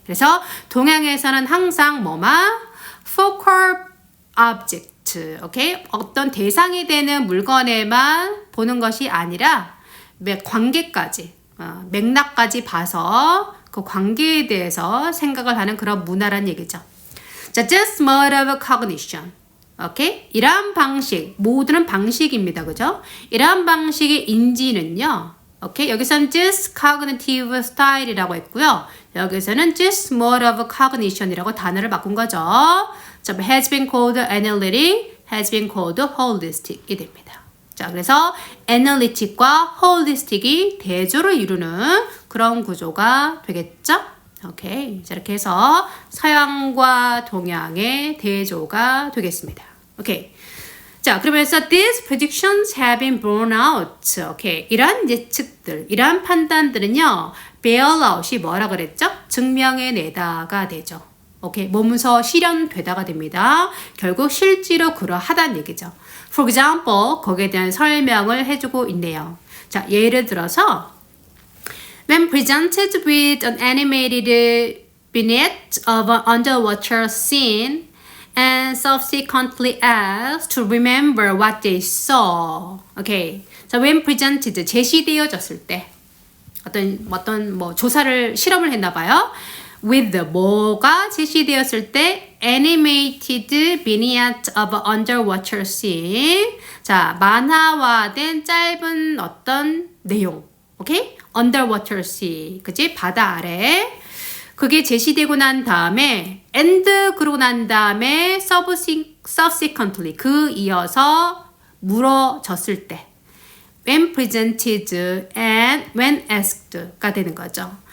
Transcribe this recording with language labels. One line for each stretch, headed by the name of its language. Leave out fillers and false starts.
Korean: 그래서 동양에서는 항상 뭐만 focal object, 오케이? 어떤 대상이 되는 물건에만 보는 것이 아니라 관계까지, 맥락까지 봐서 그 관계에 대해서 생각을 하는 그런 문화란 얘기죠.
English: 자, this mode of cognition.
Korean: 오케이? 이러한 방식, 모두는 방식입니다. 그죠? 이러한 방식의 인지는요. 오케이? 여기서는
English: this cognitive style
Korean: 이라고 했고요. 여기서는
English: this mode of cognition
Korean: 이라고 단어를 바꾼 거죠.
English: 자, has been called analytic, has been called holistic
Korean: 이 됩니다. 자, 그래서 analytic과 holistic이 대조를 이루는 그런 구조가 되겠죠? 오케이. 자, 이렇게 해서 서양과 동양의 대조가 되겠습니다. 오케이.
English: 자, 그러면서 these predictions have been borne out.
Korean: 오케이. 이러한 예측들, 이러한 판단들은요, bear out이 뭐라 그랬죠? 증명해내다가 되죠. 오케이. 몸소 실현되다가 됩니다. 결국 실제로 그러하다는 얘기죠.
English: For example,
Korean: 거기에 대한 설명을 해주고 있네요. 자, 예를 들어서
English: When presented with an animated vignette of an underwater scene and subsequently asked to remember what they saw. Okay.
Korean: 자,
English: when presented,
Korean: 제시되어졌을 때 어떤 조사를 실험을 했나 봐요.
English: With
Korean: 뭐가 제시되었을 때
English: animated vignette of an underwater scene.
Korean: 자, 만화화된 짧은 어떤 내용. 오케이?
English: Underwater sea.
Korean: 그치? 바다 아래. 그게 제시되고 난 다음에 and 그러고 난 다음에 subsequently 그 이어서 물어졌을 때
English: when presented and when asked
Korean: 가 되는 거죠.